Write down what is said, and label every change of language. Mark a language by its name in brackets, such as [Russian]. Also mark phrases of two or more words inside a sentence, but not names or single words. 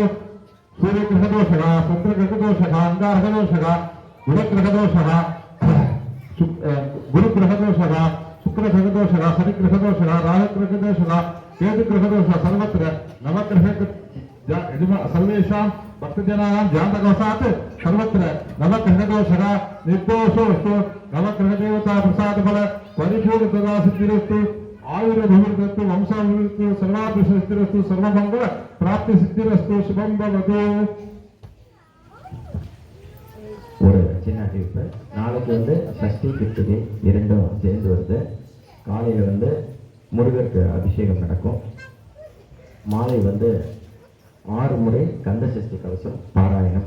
[Sanskrit] सूर्यग्रहदोषः चन्द्रग्रहदोषः अङ्गारकदोषः गुणग्रहदोषः गुरुग्रहदोषः शुक्रग्रहदोषः शनिग्रहदोषः राहुग्रहदोषः केतुग्रहदोषः सर्वत्र नवग्रह सर्वेषां भक्तजनानां जातकवशात् सर्वत्र नवग्रहदोषः निर्दोषोऽस्तु। नवग्रहदेवता प्रसादफल परिपूर्णतया सिद्धिरस्तु। आयुर्भिवृद्धिरस्तु वंशाभिवृद्धिरस्तु सर्वाभिवृद्धिरस्तु सर्वमंगल प्राप्ति सिद्धिरस्तु शुभं भवतु। [Tamil] ஒரு சின்ன அறிவிப்பு, நாளைக்கு வந்து சஷ்டி கிருத்திகை இரண்டும் சேர்ந்து வருது. காலையில் வந்து முருகருக்கு அபிஷேகம் நடக்கும். மாலை வந்து 6 முறை கந்த சஷ்டி கவசம் பாராயணம்.